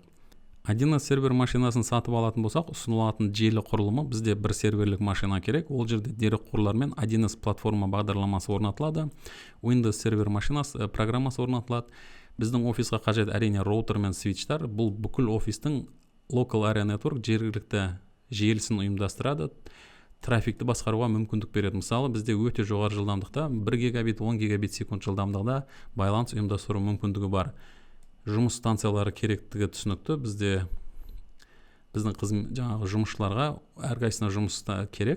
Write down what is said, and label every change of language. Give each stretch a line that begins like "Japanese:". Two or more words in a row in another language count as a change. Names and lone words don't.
Kazakh: 1С сервер машинасын сатып алатын болсақ, ұсынылатын желі құрылымы бізде бір серверлік машина керек. Ол жерде дерекқорлармен 1С платформа бағдарламасы орнатылады. Windows сервер машинасы программасы орнатылады. Біздің офисқа қажет әрине роутер мен свитчтар. Бұл бүкіл офистің
English: local area network
Kazakh: жергілікті желісін ұйымдастырады. Трафикті басқаруға мүмкіндік береді. Мысалы, бізде өте жоғары жылдамдықта 1 гигабит, 10 гигабит секунд жылдамдығында байланыс ұйымдастыру мүмкіндігі бар. Жұмыс станциялары керектігі түсінікті. Біздің жаңағы жұмысшыларға әрқайсысына жұмыста керек.